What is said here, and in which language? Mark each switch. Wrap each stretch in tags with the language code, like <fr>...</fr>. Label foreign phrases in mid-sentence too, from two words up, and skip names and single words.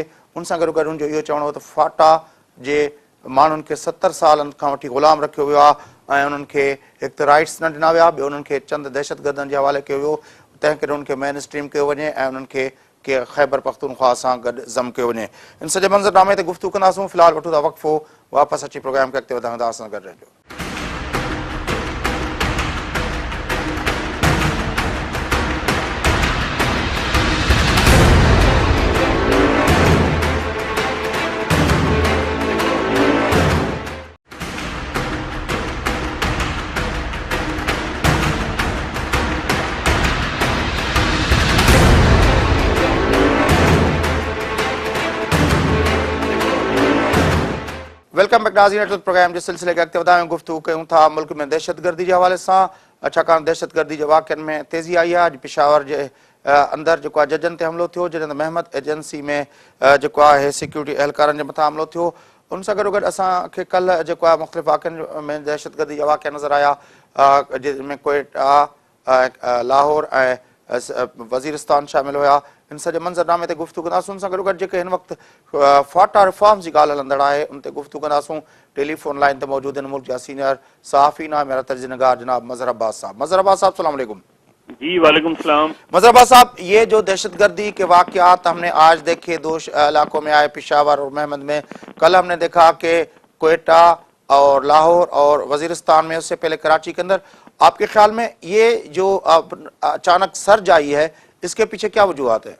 <sd>उन सां गॾो गॾु उनजो इहो चवणो हो त फाटा जे माण्हुनि खे 70 सालनि खां वठी ग़ुलाम रखियो वियो आहे ऐं उन्हनि खे हिकु त राइट्स न ॾिना विया, ॿियो उन्हनि खे चंद दहशतगर्दनि जे हवाले कयो वियो, तंहिं करे उन्हनि खे</sd> <en>main stream</en> <sd>कयो वञे ऐं उन्हनि खे ख़ैबर पख्तूनख्वा सां गॾु ज़म कयो वञे। इन सॼे मंज़रनामे ते गुफ़्तगू कंदासूं। फ़िलहाल वठूं था वक़फ़ो, वापसि अची प्रोग्राम खे अॻिते वधायूं था। असां गॾु रहिजो।</sd> <en>welcome back</en> <sd>नाज़रीन, प्रोग्राम के सिलसिले के अॻिते वधायूं। गुफ़्तगू कयूं था मुल्क में दहशतगर्दी के हवाले सां, छाकाणि दहशतगर्दी के वाक़िअनि में तेज़ी आई आहे। अॼु पेशावर जे अंदर जेको आहे जजनि ते हमिलो थियो, जॾहिं त महमद एजेंसी में जेको आहे सिक्योरिटी एहलकारनि जे मथां हमिलो थियो। उन सां गॾो गॾु असांखे कल्ह जेको आहे मुख़्तलिफ़ वाक़िअनि में दहशतगर्दी जा वाक़िआ नज़र आया, जंहिंमें कोयटा, लाहौर ऐं वज़ीरिस्तान शामिल हुआ। इन सॼे मंज़रनामे ते गुफ़्तगू कंदासूं। उन सां गॾो गॾु जेके हिन वक़्तु फाटा रिफॉर्म्स जी ॻाल्हि हलंदड़ आहे उन ते गुफ़्तगू कंदासूं। टेलीफोन लाइन ते मौजूद आहिनि मुल्क जा सीनियर सहाफ़ी नाम मेरा तर्जुमेगार जनाब मज़हर अब्बास साहब।</sd> <ar>मज़हर अब्बास साहब, السلام عليكم. जी وعليكم السلام.</ar> <ur>مظہر عباس صاحب، یہ جو دہشت گردی کے واقعات ہم نے آج دیکھے دو علاقوں میں آئے، پشاور اور مہمند میں، کل ہم نے دیکھا کہ کوئٹہ اور لاہور اور وزیرستان میں، اس سے پہلے کراچی کے اندر، آپ کے خیال میں یہ جو اچانک سرج آئی ہے اس کے پیچھے کیا وجوہات ہے?</ur>